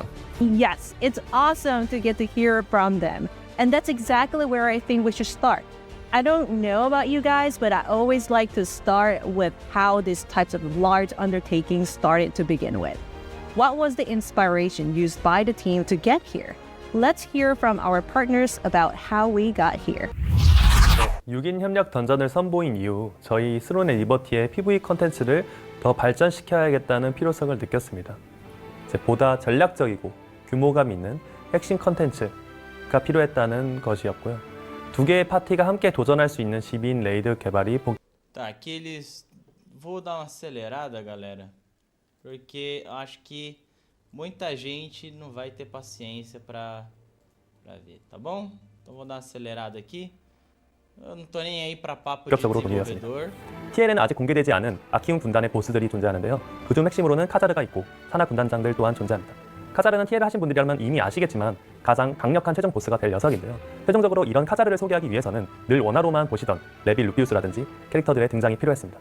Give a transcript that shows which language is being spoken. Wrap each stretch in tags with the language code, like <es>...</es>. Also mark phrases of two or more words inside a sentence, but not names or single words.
<en>Yes, it's awesome to get to hear from them, and that's exactly where I think we should start. I don't know about you guys, but I always like to start with how these types of large undertakings started to begin with. What was the inspiration used by the team to get here? Let's hear from our partners about how we got here.</en> <ko>6인 협력 던전을 선보인 이후 저희 스론 앤 리버티의 PVE 컨텐츠를 더 발전시켜야겠다는 필요성을 느꼈습니다. 보다 전략적이고 규모감 있는 핵심 컨텐츠가 필요했다는 것이었고요. 두 개의 파티가 함께 도전할 수 있는 12인 레이드 개발이</ko> <pt>Tá, aqui eles... Vou dar uma acelerada, galera, porque eu acho que muita gente não vai ter paciência pra ver, tá bom? Então vou dar uma acelerada aqui. Eu não tô nem aí pra papo de desenvolvedor.</pt> <ko>TL에는 아직 공개되지 않은 아키움 군단의 보스들이 존재하는데요. 그중 핵심으로는 카자르가 있고 산하 군단장들 또한 존재합니다. 카자르는 TL을 하신 분들이라면 이미 아시겠지만 가장 강력한 최종 보스가 될 녀석인데요. 최종적으로 이런 카자르를 소개하기 위해서는 늘 원화로만 보시던 레빌 루피우스라든지 캐릭터들의 등장이 필요했습니다.</ko>